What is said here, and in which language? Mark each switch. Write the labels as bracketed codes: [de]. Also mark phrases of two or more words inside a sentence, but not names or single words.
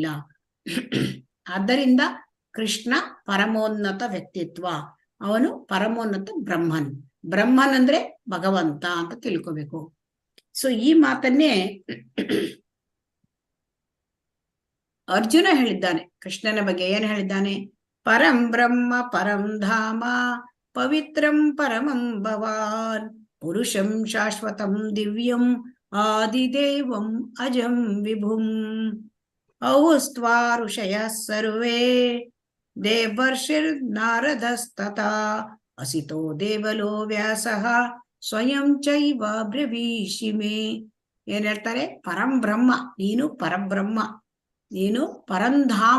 [kn] ಆದ್ದರಿಂದ ಕೃಷ್ಣ ಪರಮೋನ್ನತ ವ್ಯಕ್ತಿತ್ವ, ಅವನು ಪರಮೋನ್ನತ ಬ್ರಹ್ಮನ್. ಬ್ರಹ್ಮನ್ ಅಂದ್ರೆ ಭಗವಂತ ಅಂತ ತಿಳ್ಕೋಬೇಕು. ಸೊ ಈ ಮಾತನ್ನೇ ಅರ್ಜುನ ಹೇಳಿದ್ದಾನೆ ಕೃಷ್ಣನ ಬಗ್ಗೆ. ಏನ್ ಹೇಳಿದ್ದಾನೆ? [sa] ಪರಂ ಬ್ರಹ್ಮ ಪರಂ ಧಾಮ ಪವಿತ್ರಂ ಪರಮಂ ಭವಾನ್ ಪುರುಷಂ ಶಾಶ್ವತಂ ದಿವ್ಯಂ ಆದಿದೇವಂ ಅಜಂ ವಿಭುಂ ಔಸ್ತ್ವಾ ಋಷಯಃ ಸರ್ವೇ ದೇವರ್ಷಿರ್ ನಾರದಸ್ತಥಾ ಅಸಿತೋ ದೇವಲೋ ವ್ಯಾಸಃ ಸ್ವಯಂ ಚೈವ ಬ್ರವೀಷಿ ಮೇ. [kn] ಏನ್ ಹೇಳ್ತಾರೆ? [sa] ಪರಂ ಬ್ರಹ್ಮ, [kn] ನೀನು ಪರಬ್ರಹ್ಮ, ನೀನು ಪರಂಧಾಮ.